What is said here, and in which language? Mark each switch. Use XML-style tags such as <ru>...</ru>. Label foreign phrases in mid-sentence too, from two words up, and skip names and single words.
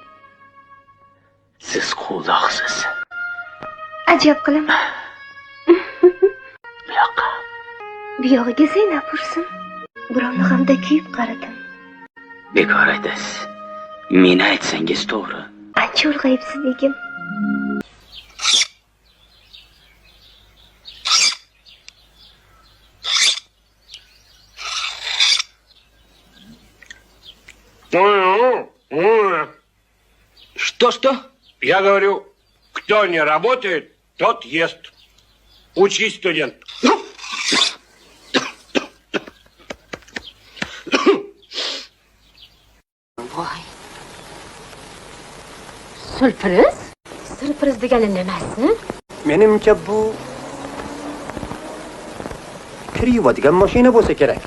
<uz>Siz quvloqsiz. Ajab qilaman. Bu yoqqa. Bu yog'iga Zaynab ursin. Birovni g'amda kuyib qaradim. Bekor aytasiz. Meni aytsangiz to'g'ri. Ancha ulg'ayibsiz begim.</uz> <ru>Что? Я говорю, кто не работает, тот ест. Учись, студент.</ru> <uz>Voy. Sürpriz? Sürpriz degani nimasi? Menimcha bu kir yuvadigan mashina bo'lsa kerak.</uz>